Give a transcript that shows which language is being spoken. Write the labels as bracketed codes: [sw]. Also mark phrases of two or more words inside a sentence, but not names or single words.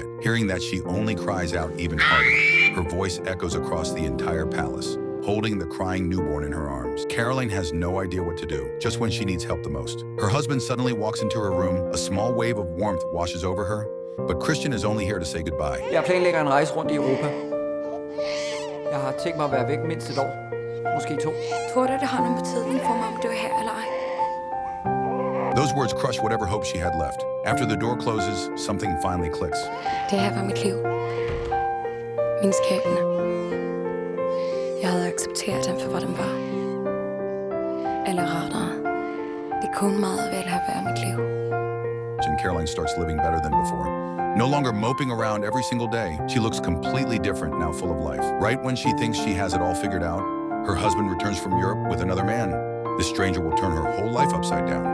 [en] Hearing that, she only cries out even harder. Her voice echoes across the entire palace, holding the crying newborn in her arms. Caroline has no idea what to do, just when she needs help the most. Her husband suddenly walks into her room. A small wave of warmth washes over her, but Christian is only here to say goodbye. [da] Jeg planlægger en rejse rundt i Europa. Jeg har tænkt mig at være væk mindst et år. Måske 2. Tror du, det har nogen betydning for mig, om du er her eller ej? [en] Those words crush whatever hope she had left. After the door closes, something finally clicks. [da] Det her var mit liv. Min skæbne. Jeg havde accepteret den for, hvad den var. Eller rettere, det kunne meget vel have været mit liv. [en] And Caroline starts living better than before. No longer moping around every single day, she looks completely different now, full of life. Right when she thinks she has it all figured out, her husband returns from Europe with another man. This stranger will turn her whole life upside down.